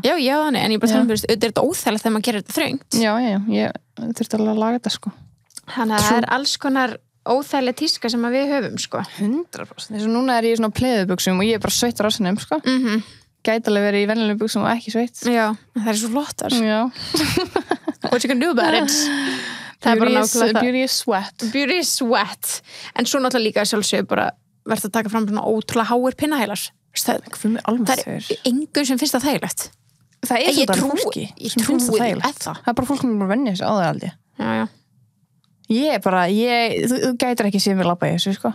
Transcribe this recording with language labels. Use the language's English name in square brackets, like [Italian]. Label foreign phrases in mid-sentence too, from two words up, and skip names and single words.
[Icelandic] Já, þannig, en ég bara tala um, þetta er þetta óþægilegt þegar maður gerir þetta þröngt. Já, ég þurfti alveg að laga þetta, sko. Þannig að það er alls konar óþægileg tíska sem við höfum, sko. 100%. Þess að núna er ég í svona pleðubuxum og ég er bara sveitt á rassinum, sko. Gæti alveg verið í venjulegum buxum og ekki sveitt. Já, það er svo flottar. Já. [English] What you can do about it. [Icelandic] Það er bara nákvæmlega það. [English] Beauty is sweat. Beauty is sweat. [Icelandic] En svo náttúrulega líka sjálfsög bara verður að taka fram svona ótrúlega háir pinnahælar. Það er engum sem finnst það þægilegt. Það er svona fólki. Ég trúi það. Það er bara fólk sem er bara venja þessu á það aldrei. Já. Ég er bara, þú gætir ekki séð mér labba í þessu, sko.